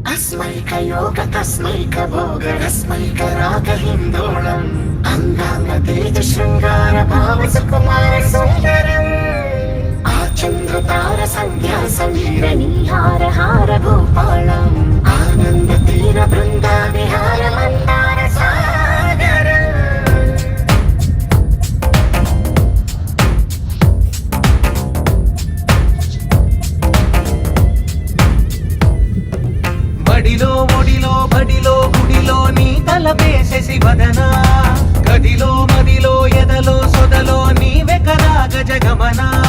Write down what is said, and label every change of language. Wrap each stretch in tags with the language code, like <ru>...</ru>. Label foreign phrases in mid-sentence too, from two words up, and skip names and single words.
<sa>योग तस्मैक भोग रस्मैक राग हिंदोळम् अंगांग तेज शृंगार भाव सुकुमार सुंदरम् आचंद्र तार संध्या समीर निहार हार भूपालम् आनंद तीर बृंदा विहार मंदार सागर</sa> <te>బడిలో ఒడిలో బడిలో గుడిలో నీ తలపేసేసి వదనా గదిలో మదిలో ఎదలో సొదలో నీవే కదా గజగమనా</te>